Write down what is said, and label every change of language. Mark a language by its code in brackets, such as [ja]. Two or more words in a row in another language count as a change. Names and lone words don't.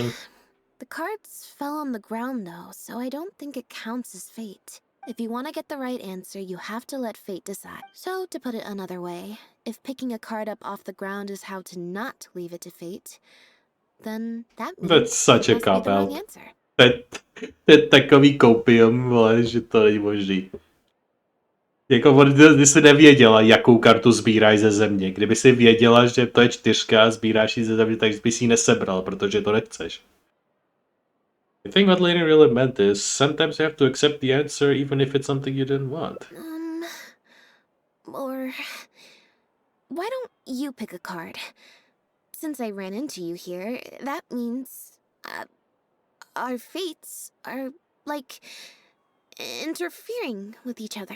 [en] Well, the cards fell on the ground though, so I don't think it counts as fate. If you want to get the right answer, you have to let fate decide. So, to put it another way, if picking a card up off the ground is how to not leave it to fate, then that means That's such it a must be the wrong cop-out. answer. [cs] To je takový kopium, vole, že to není možný. Jako ty jsi nevěděla, jakou kartu sbíráš ze země. Kdyby si věděla, že to je 4 a sbíráš ji ze země, tak bys ji nesebral, protože to nechceš. [en] I think what Lady really meant is, sometimes you have to accept the answer even if it's something you didn't want. Or why don't you pick a card? Since I ran into you here, that means our fates are like interfering with each other.